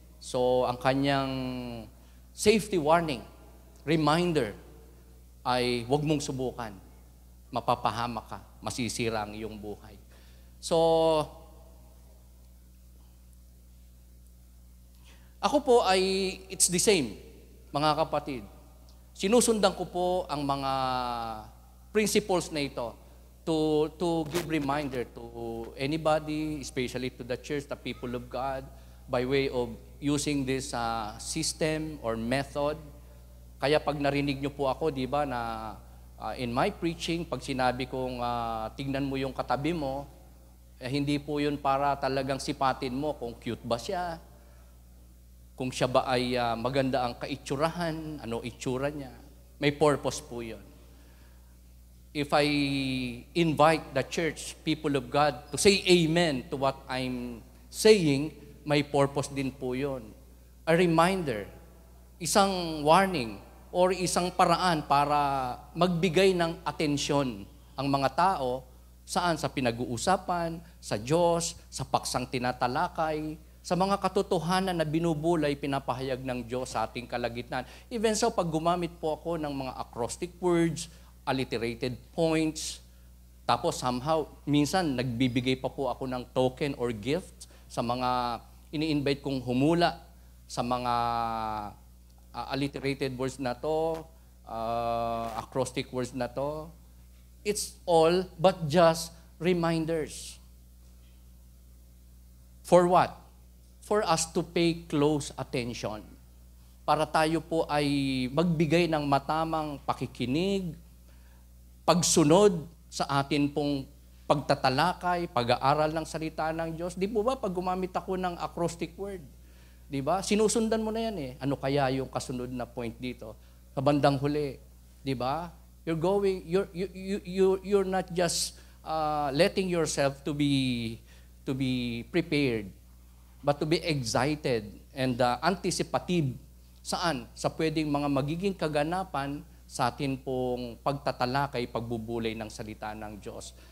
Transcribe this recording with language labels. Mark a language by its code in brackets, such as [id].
[tl] So, ang kanyang safety warning, reminder, ay huwag mong subukan. Mapapahama ka, masisira ang iyong buhay. So, ako po ay, [en] it's the same, [tl] mga kapatid. Sinusundan ko po ang mga principles na ito [en] to give reminder to anybody, especially to the church, the people of God, by way of using this system or method. [tl] Kaya pag narinig niyo po ako, di ba, na [en] in my preaching, [tl] pag sinabi kong tignan mo yung katabi mo, hindi po yun para talagang sipatin mo kung cute ba siya, kung siya ba ay maganda ang kaitsurahan, ano itsura niya. May purpose po yun. [en] If I invite the church, people of God, to say amen to what I'm saying, [tl] may purpose din po yun. [en] A reminder, [tl] isang warning, or isang paraan para magbigay ng atensyon ang mga tao saan sa pinag-uusapan, sa Diyos, sa paksang tinatalakay, sa mga katotohanan na binubulay, pinapahayag ng Diyos sa ating kalagitnaan. [en] Even so, [tl] pag gumamit po ako ng mga acrostic words, alliterated points, tapos somehow, minsan nagbibigay pa po ako ng token or gift sa mga ini-invite kong humula, sa mga [en] alliterated words na to, acrostic words na to, it's all but just reminders. For what? For us to pay close attention. [tl] Para tayo po ay magbigay ng matamang pakikinig, pagsunod sa atin pong pagtatalakay, pag-aaral ng salita ng Diyos. Di po ba pag gumamit ako ng acrostic word, di ba? Sinusundan mo na yan eh. Ano kaya yung kasunod na point dito? Sa bandang huli, di ba? [en] You're not just letting yourself to be prepared, but to be excited and anticipative. [tl] Saan? Sa pwedeng mga magiging kaganapan sa atin pong pagtatalakay, pagbubulay ng salita ng Diyos.